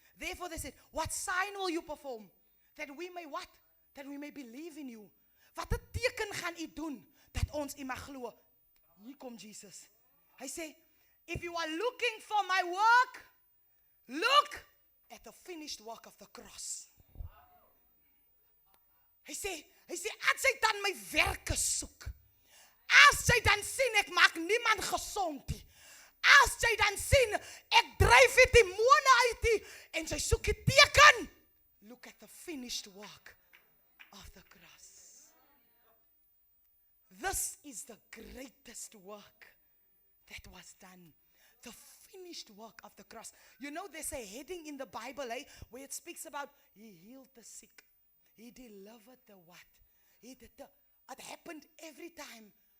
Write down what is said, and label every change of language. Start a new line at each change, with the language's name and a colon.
English: Therefore they said, what sign will you perform? That we may what? That we may believe in you.
Afrikaans: Wat 'n teken gaan U doen dat ons U mag glo? Hier kom Jesus. Hy sê,
English: if you are looking for my work, look at the finished work of the cross.
Afrikaans: Hy sê, as jy dan my werke soek, as jy dan sien ek maak niemand gesond nie, as jy dan sien ek dryf die demone uit nie, en jy soek die teken,
English: look at the finished work of the cross. This is the greatest work that was done. The finished work of the cross. You know, there's a heading in the Bible, where it speaks about He healed the sick. He delivered the what? It happened every time.